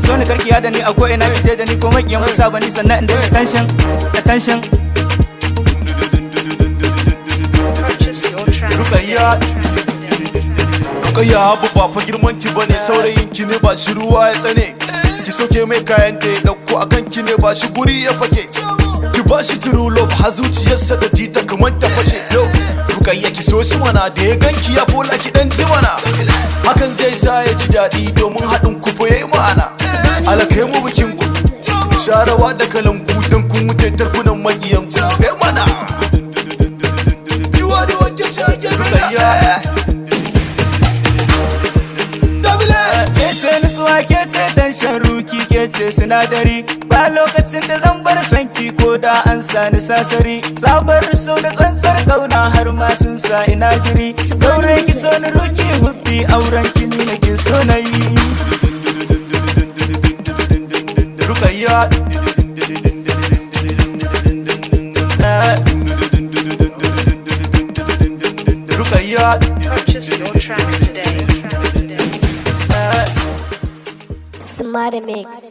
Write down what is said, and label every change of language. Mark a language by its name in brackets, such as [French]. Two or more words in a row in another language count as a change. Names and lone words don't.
[Hausa] So ni karki ya da ni a ko ina ki je da ni ko makiyan kusa ba ni sannan in daina tension, da tension. Rukayya, Rukayya abu ba fa girman ki bane, saurayin ki ne ba shi ruwa ya tsane. Ki soke mai kayan da ya dauko a kan ki ne ba shi guri ya fake. Ki ba shi [English] true love [Hausa] har zuciyarsa ta ji ta kamar ta fashe. Yo, Rukayya ki so shi mana da ya ganki ya fola ki dan ji mana. Hakan zai sa ya ji daɗi domin haɗin ku fa yayi ma'ana. Alakai mu bikin ku. Sharawa da kalangu dan kun wuce tarkunan makiyan ku. Eh mana. [English] You are the one [Hausa] ke ce ake Rukayya. Dabile. Ke ce nutsuwa, ke ce tension, Ruki, ke ce sinadari. Ba lokacin da zan bar sanki ko da an sani sasari. Sabar so da tsantsar kauna har ma sun sa ina jiri. Daure ki so ni Ruki hubbi, auren ki ni nake so na yi. Rukayya. Eh. Rukayya. [English] Purchase your tracks today. [Hausa] Eh. Smarter Mix.